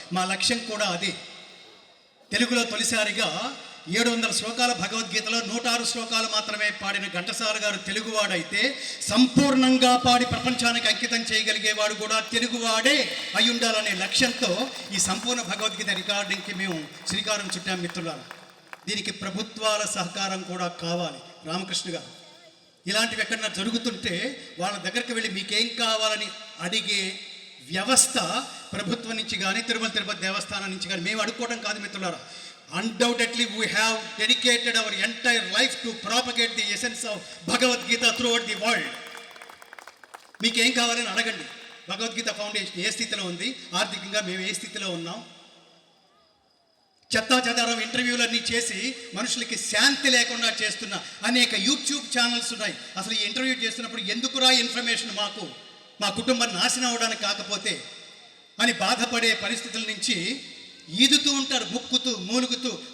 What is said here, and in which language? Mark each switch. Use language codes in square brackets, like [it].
[te] మా లక్ష్యం కూడా అదే. తెలుగులో తొలిసారిగా 700 శ్లోకాల భగవద్గీతలో 106 శ్లోకాలు మాత్రమే పాడిన ఘంటసాల గారు తెలుగువాడైతే, సంపూర్ణంగా పాడి ప్రపంచానికి అంకితం చేయగలిగేవాడు కూడా తెలుగువాడే అయి ఉండాలనే లక్ష్యంతో ఈ సంపూర్ణ భగవద్గీత రికార్డింగ్కి మేము శ్రీకారం చుట్టాం మిత్రులారా. దీనికి ప్రభుత్వాల సహకారం కూడా కావాలి. రామకృష్ణ గారు ఇలాంటివి ఎక్కడన్నా జరుగుతుంటే వాళ్ళ దగ్గరికి వెళ్ళి మీకేం కావాలని అడిగే వ్యవస్థ ప్రభుత్వం నుంచి కానీ తిరుపతి దేవస్థానం నుంచి కానీ మేము అడుక్కోవడం కాదు మిత్రులారా. [en] Undoubtedly, we have dedicated our entire life to propagate the essence of Bhagavad Gita throughout the world. [te] మీకు ఏం కావాలని అడగండి. భగవద్గీత ఫౌండేషన్ ఏ స్థితిలో ఉంది, ఆర్థికంగా మేము ఏ స్థితిలో ఉన్నాం. చెత్తాచెదారం ఇంటర్వ్యూలన్నీ చేసి మనుషులకి శాంతి లేకుండా చేస్తున్న అనేక యూట్యూబ్ ఛానల్స్ ఉన్నాయి. అసలు ఈ ఇంటర్వ్యూ చేస్తున్నప్పుడు ఎందుకురా ఇన్ఫర్మేషన్ మాకు, మా కుటుంబం నాశనం అవడానికి కాకపోతే అని బాధపడే పరిస్థితుల నుంచి ఈదుతూ ఉంటారు, ముక్కుతూ మూలుగుతూ.